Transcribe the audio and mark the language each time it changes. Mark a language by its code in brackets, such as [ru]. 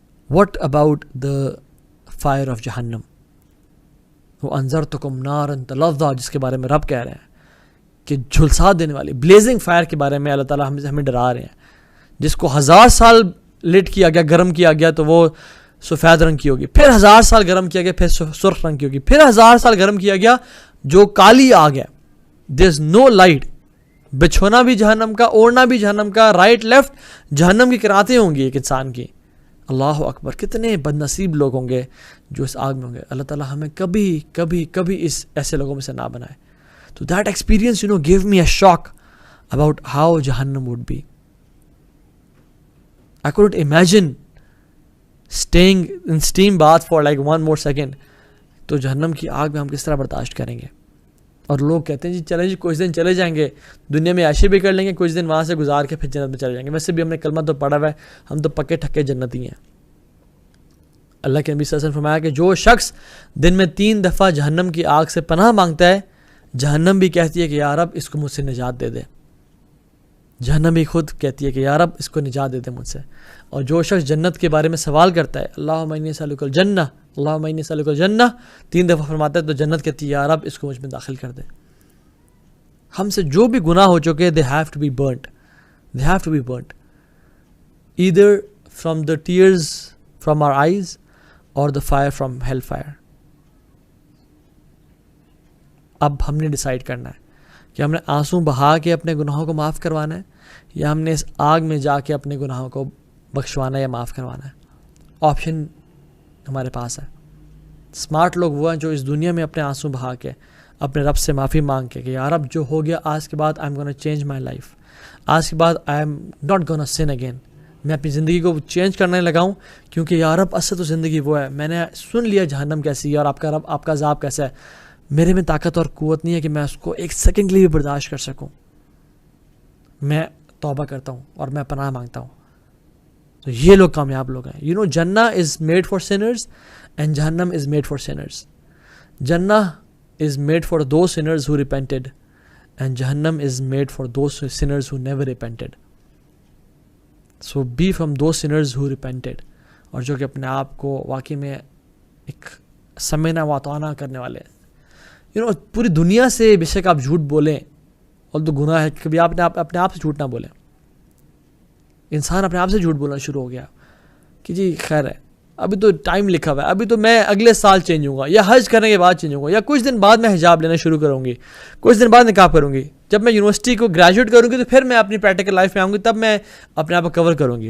[en] what about the fire of جہنم, [ur] وہ [ar] انذرتکم نارا تلظی, [ur] جس کے بارے میں رب کہہ رہے ہیں کہ جھلسا دینے والی بلیزنگ فائر کے بارے میں اللہ تعالیٰ ہمیں ڈرا رہے ہیں, جس کو 1000 سال لٹ کیا گیا, گرم کیا گیا تو وہ سفید رنگ کی ہوگی, پھر 1000 سال گرم کیا گیا پھر سرخ رنگ کی ہوگی, پھر 1000 سال گرم کیا گیا جو کالی آگ ہے. [en] There is no light. [ur] بچھونا بھی جہنم کا, اوڑھنا بھی جہنم کا, رائٹ لیفٹ جہنم کی کراتیں ہوں گی ایک انسان کی. اللہ اکبر, کتنے بد نصیب لوگ ہوں گے جو اس آگ میں ہوں گے. اللہ تعالیٰ ہمیں کبھی کبھی کبھی اس ایسے لوگوں میں سے نہ بنائے. [en] تو that experience gave me a shock about how Jahannam would be. I couldn't imagine staying in steam bath for like 1 more second. [ur] تو جہنم کی آگ میں ہم کس طرح برداشت کریں گے. اور لوگ کہتے ہیں جی چلیں جی کچھ دن چلے جائیں گے, دنیا میں عیشی بھی کر لیں گے, کچھ دن وہاں سے گزار کے پھر جنت میں چلے جائیں گے. ویسے بھی ہم نے کلمہ تو پڑھا ہوا ہے, ہم تو پکے ٹھکے جنتی ہیں. اللہ کے نبی صلی اللہ علیہ وسلم فرمایا کہ جو شخص دن میں 3 دفعہ جہنم کی آگ سے پناہ مانگتا ہے, جہنم بھی کہتی ہے کہ یا رب اس کو مجھ سے نجات دے دے. جہنم بھی خود کہتی ہے کہ یا رب اس کو نجات دے دے مجھ سے. اور جو شخص جنت کے بارے میں سوال کرتا ہے [ar] اللہم انی اسألک الجنہ [ur] اللہم انی اسألک الجنہ 3 دفعہ فرماتا ہے تو جنت کہتی ہے یا رب اس کو مجھ میں داخل کر دے. ہم سے جو بھی گناہ ہو چکے [en] they have to be burnt. They have to be burnt. Either from the tears from our eyes or the fire from hellfire. [ur] اب ہم نے ڈیسائیڈ کرنا ہے کہ ہم نے آنسو بہا کے اپنے گناہوں کو معاف کروانا ہے یا ہم نے اس آگ میں جا کے اپنے گناہوں کو بخشوانا ہے یا معاف کروانا ہے. آپشن ہمارے پاس ہے. اسمارٹ لوگ وہ ہیں جو اس دنیا میں اپنے آنسو بہا کے اپنے رب سے معافی مانگ کے کہ یا رب جو ہو گیا آج کے بعد [en] I am gonna change my life. [ur] آج کے بعد [en] I am not gonna sin again. [ur] میں اپنی زندگی کو چینج کرنے لگا ہوں کیونکہ یا رب اصل تو زندگی وہ ہے. میں نے سن لیا جہنم کیسی ہے اور آپ کا رب آپ کا عذاب کیسا ہے. میرے میں طاقت اور قوت نہیں ہے کہ میں اس کو ایک سیکنڈ کے لیے بھی برداشت کر سکوں. میں توبہ کرتا ہوں اور میں پناہ مانگتا ہوں. تو یہ لوگ کامیاب لوگ ہیں. [en] You know جنہ is made for sinners and جہنم is made for sinners. جنہ is made for those sinners who repented and Jahannam is made for those sinners who never repented. So be from those sinners who repented. [ur] اور جو کہ اپنے آپ کو واقعی میں ایک [ar] سمعنا واتعنا [ur] کرنے والے ہیں. یو نو پوری دنیا سے بے شک آپ جھوٹ بولیں اور تو گناہ ہے. کبھی آپ نے اپنے آپ سے جھوٹ نہ بولیں. انسان اپنے آپ سے جھوٹ بولنا شروع ہو گیا کہ جی خیر ہے ابھی تو ٹائم لکھا ہوا ہے, ابھی تو میں اگلے سال چینج ہوں گا یا حج کرنے کے بعد چینج ہوں گا یا کچھ دن بعد میں حجاب لینا شروع کروں گی, کچھ دن بعد نکاح کروں گی, جب میں یونیورسٹی کو گریجویٹ کروں گی تو پھر میں اپنی پریکٹیکل لائف میں آؤں گی تب میں اپنے آپ کو کور کروں گی.